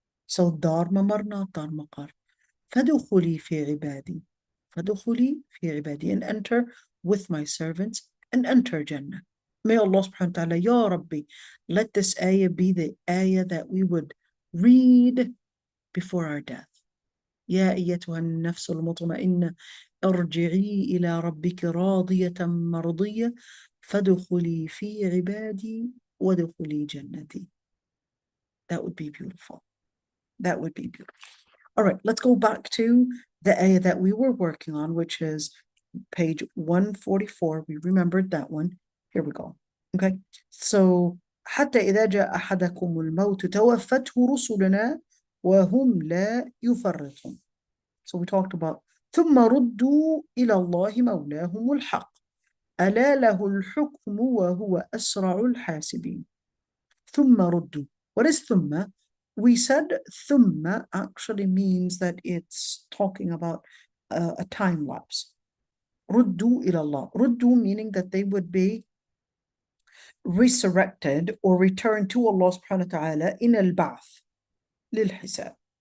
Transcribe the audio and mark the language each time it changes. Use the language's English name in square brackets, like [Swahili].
[English] So dar mamar, not dar maqar. [Arabic] فَدُخُلِي فِي عِبَادِي فَدُخُلِي فِي عِبَادِي, [English] and enter with my servants and enter Jannah. May Allah subhanahu wa ta'ala, Ya Rabbi, let this ayah be the ayah that we would read before our death. [Arabic] يا أيتها النفس المطمئنة ارجعي إلى ربك راضية مرضية فادخلي في عبادي وادخلي جنتي. [English] That would be beautiful. That would be beautiful. All right, let's go back to the ayah that we were working on, which is page 144. We remembered that one. Here we go. Okay, so [Arabic] حتى إذا جاء أحدكم الموت توفته رسلنا وهم لا يفرطون. [English] So we talked about [Arabic] ثم ردوا إلى الله مولاهم الحق ألا له الحكم وهو أسرع الحاسبين. ثم ردوا. [English] What is [Arabic] ثم? [English] We said ثم actually means that it's talking about a time lapse. [Arabic] ردوا إلى الله. [English] ردوا meaning that they would be resurrected or returned to Allah subhanahu wa ta'ala in al-ba'th للحساب.